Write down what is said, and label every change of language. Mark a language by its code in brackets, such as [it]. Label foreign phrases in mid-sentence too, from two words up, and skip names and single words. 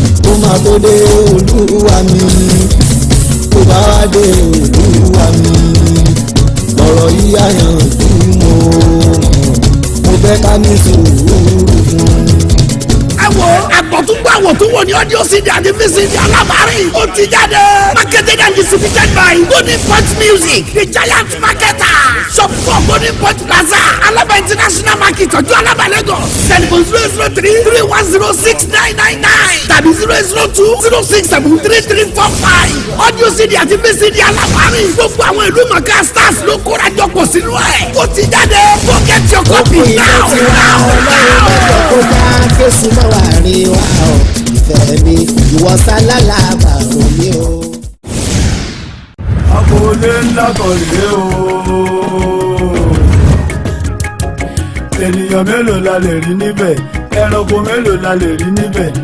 [yo] Ó máa tó dé Olúwa mi. Tó bá wá dé Olúwa mi. Ọ̀rọ̀ yìí á yanjú mo. Mo fẹ́ ká ní sùúrù fún. Ẹ wo, àgbọ̀túngbọ̀ àwòtúnwò ni [en] audio C D [yo] àti [en] V C D [yo] Alábàárìn. Ó ti jáde. [en] Marketed and distributed by Golden Point Music, the giant marketer. Shop four Golden Point Plaza, Alaba International Market, Ọjọ́ Alaba, Lagos. Telephone zero zero three three one zero six nine nine nine tàbí zero zero two zero six seven three three four five. Audio C D [yo] àti [en] V C D [yo] Alábàárìn. Gbogbo àwọn ìlú mọ̀ká stars ló kóra jọ pọ̀ sínú ẹ̀. Ó ti jáde. [en] Go get your copy now, now, now. [yo] Kó dá Jésù mọ́ wá rí wa o. Ìfẹ́ mi, ìwọ sálálà bàrò mi o. Agboolé ńlá kan rèé o. Ènìyàn mélòó la lè rí níbẹ̀? Ẹranko mélòó la lè rí níbẹ̀?